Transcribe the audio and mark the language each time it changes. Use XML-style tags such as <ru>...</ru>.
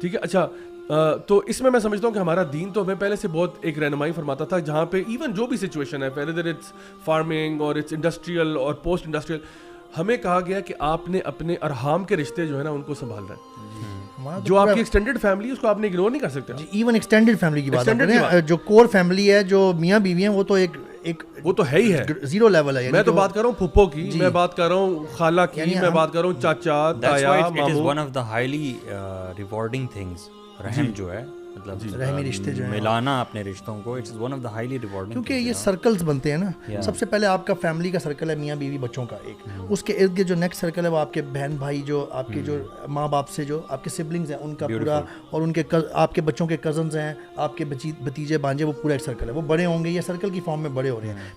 <ur>ٹھیک ہے, اچھا, تو اس میں سمجھتا ہوں کہ ہمارا دین تو ہمیں پہلے سے بہت ایک رہنمائی فرماتا تھا, جہاں پہ ایون جو بھی سچویشن ہے,</ur> <en>whether it's farming</en> <ur>اور اٹس انڈسٹریل اور پوسٹ انڈسٹریل, ہمیں کہا گیا کہ آپ نے اپنے ارحام کے رشتے جو ہے نا ان کو سنبھالنا ہے. جو آپ کی ایکسٹینڈڈ فیملی ہے اس کو آپ نے اگنور نہیں کر سکتے. ایون ایکسٹینڈڈ فیملی کی بات کریں, جو کور فیملی ہے, جو میاں بیوی ہیں, وہ تو ایک وہ تو ہے ہی ہے, زیرو لیول ہے. میں تو بات کر رہا ہوں پھپھو کی, میں بات کر رہا ہوں خالہ کی, میں بات کر رہا ہوں چاچا, تایا, ماموں.</ur> <en>It is one of the highly rewarding things.</en> <ur>رحم جو ہے, مطلب رحمی رشتے جو ہیں, ملانا اپنے رشتوں کو,</ur> <en>It's one of the highly rewarding.</en> <ur>کیونکہ یہ سرکلز بنتے ہیں نا. سب سے پہلے آپ کا فیملی کا سرکل ہے میاں بیوی بچوں کا ایک, اس کے ارد گرد جو نیکسٹ سرکل ہے وہ آپ کے بہن بھائی, جو آپ کے جو ماں باپ سے جو آپ کے سبلنگز ہیں ان کا پورا, اور ان کے آپ کے بچوں کے کزنز ہیں, آپ کے بھتیجے بانجے, وہ پورا ایک سرکل ہے. وہ بڑے ہوں گے, یہ سرکل کی فارم میں بڑے ہو رہے ہیں.</ur>